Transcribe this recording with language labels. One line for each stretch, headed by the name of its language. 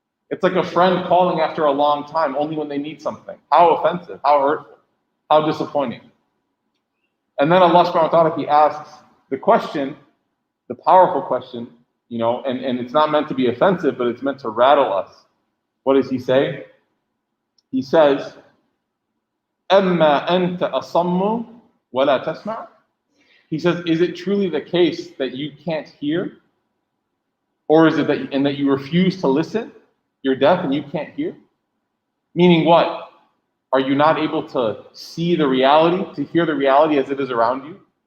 English: It's like a friend calling after a long time, only when they need something. How offensive, how hurtful, how disappointing. And then Allah subhanahu wa ta'ala, He asks the question, the powerful question, you know, and it's not meant to be offensive, but it's meant to rattle us. What does He say? He says,
Arabic: أَمَّا أَنْتَ أَصَمُّ وَلَا تَسْمَعُ.
English: He says, is it truly the case that you can't hear? Or is it that you refuse to listen? You're deaf and you can't hear? Meaning what? Are you not able to see the reality, to hear the reality as it is around you?